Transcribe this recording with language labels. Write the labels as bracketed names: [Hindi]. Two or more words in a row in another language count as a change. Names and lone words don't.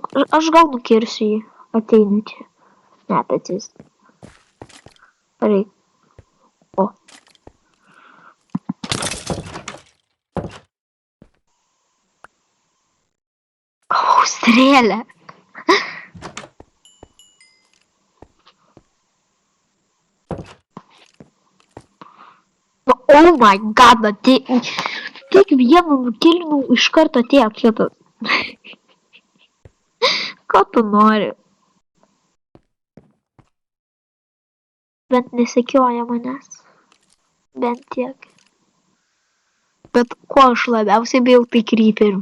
[Lithuanian] Aš gal nukirsiu jį. Ateinu čia. Ne, bet jis. Reik. O. Gavau strėlę. [English] Oh my god, [Lithuanian] tik vieną nukilinau, iš karto atėjo kitas. Ko tu nori? Bent nesekioja manęs. Bent tiek. Bet ko aš labiausiai bijau, tai kryperių.